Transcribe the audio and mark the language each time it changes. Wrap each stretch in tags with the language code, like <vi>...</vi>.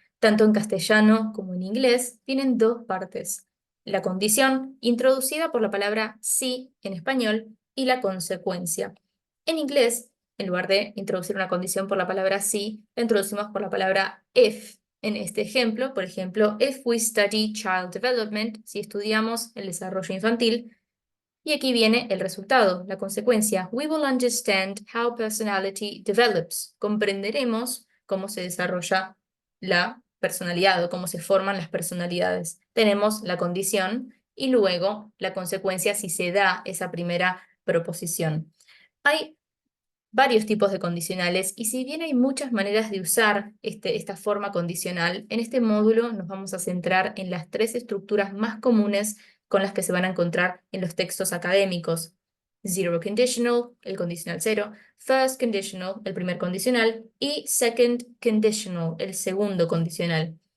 <es>Tanto en castellano como en inglés tienen dos partes: la condición, introducida por la palabra sí en español, y la consecuencia. En inglés, en lugar de introducir una condición por la palabra sí, la introducimos por la palabra if. En este ejemplo, por ejemplo,</es> <en>if we study child development,</en> <es>si estudiamos el desarrollo infantil, y aquí viene el resultado, la consecuencia.</es> <en>We will understand how personality develops.</en> <es>Comprenderemos cómo se desarrolla la personalidad o cómo se forman las personalidades. Tenemos la condición y luego la consecuencia si se da esa primera proposición. Hay varios tipos de condicionales y si bien hay muchas maneras de usar esta forma condicional, en este módulo nos vamos a centrar en las tres estructuras más comunes con las que se van a encontrar en los textos académicos: zero conditional, el condicional cero; first conditional, el primer condicional; y second conditional, el segundo condicional.</es>